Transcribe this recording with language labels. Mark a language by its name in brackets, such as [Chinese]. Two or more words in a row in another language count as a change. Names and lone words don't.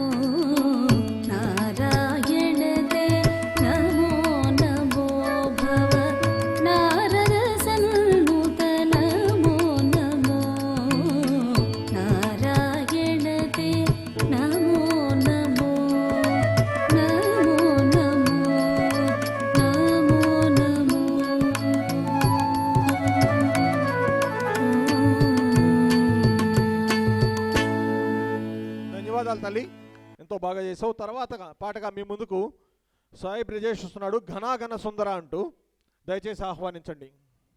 [Sanskrit] नारायण ते नमो नमो भव नारद सन्नुत नमो नमो नारायण ते नमो नमो नमो नमो [Telugu] ధన్యవాదాలు తల్లి, ఎంతో బాగా చేసావు. తర్వాత పాటగా మీ ముందుకు సాయి బ్రిజేష్ వస్తున్నాడు, ఘనాఘన సుందర అంటూ. దయచేసి ఆహ్వానించండి.